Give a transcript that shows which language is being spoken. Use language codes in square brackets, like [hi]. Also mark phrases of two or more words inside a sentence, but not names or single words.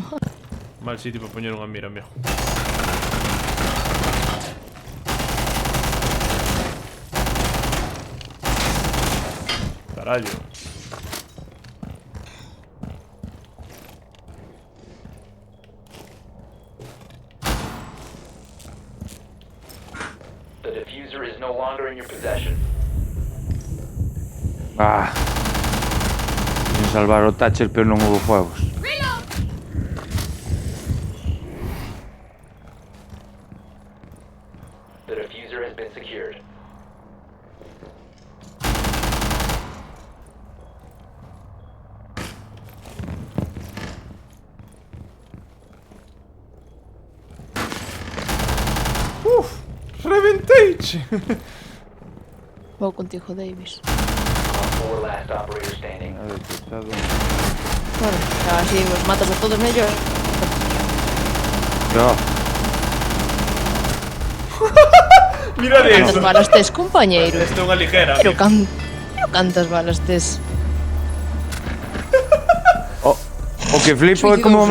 [gl] mal sitio para poñer unha mira, amigo. Carallo. [en] The diffuser is no longer in your possession. Ah. [gl] Sin salvar o Thatcher, pero non houve fuegos. [en] The diffuser has been secured. [gl] Reventeiche. Vou contigo, Davis. [en] Four last operator standing. [gl] Bueno, xa así os matas a todos mellor. Yo, Mira de Cantas eso. balas tes, compañeiro? Esta é unha ligera. Pero cantas balas tes? o que flipo é como